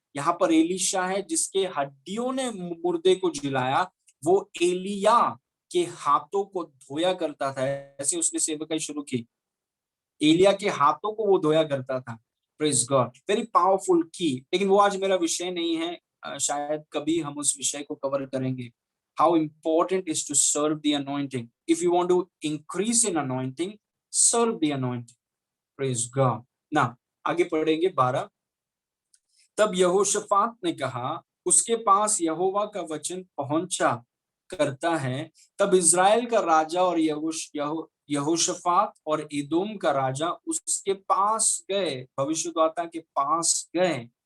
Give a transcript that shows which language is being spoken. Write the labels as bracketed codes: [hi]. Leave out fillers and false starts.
[hi] यहाँ पर एलीशा है जिसके हड्डियों ने मुर्दे को जिलाया, वो एलिया के हाथों को धोया करता था। ऐसे उसने सेवकाई शुरू की, एलिया के हाथों को वो धोया करता था। [en] Praise God. Very powerful की। [hi] लेकिन वो आज मेरा विषय नहीं है, शायद कभी हम उस विषय को कवर करेंगे। [en] How important is to serve the anointing. If you want to increase in anointing, serve the anointing. Praise God. Now, [hi] आगे पढ़ेंगे [en] 12। [hi] तब यहोशाफात ने कहा, उसके पास यहोवा का वचन पहुंचा करता है। तब इज़राइल का राजा और यहोशाफात और एदोम का राजा उसके पास गए, भविष्यद्वक्ता के पास गए।